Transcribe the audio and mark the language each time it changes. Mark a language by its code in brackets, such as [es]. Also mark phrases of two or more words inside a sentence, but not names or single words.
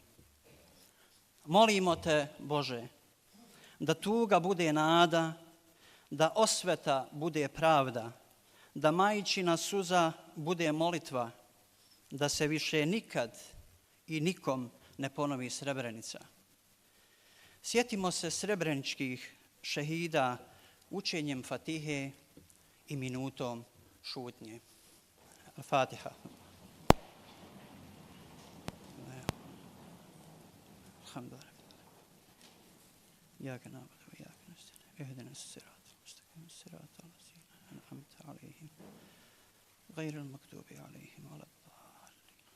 [bs] Molimo te, Bože, da tuga bude nada, da osveta bude pravda, da majčina suza bude molitva, da se više nikad i nikom ne ponovi Srebrenica. Sjetimo se srebreničkih šehida učenjem Fatihe i minutom šutnje. Fatiha. Alhamdulillah. [ar] إياك نعبد وإياك نستعين. اهدنا الصراط المستقيم صراط الذين أنعمت عليهم غير المغضوب عليهم ولا الضالين.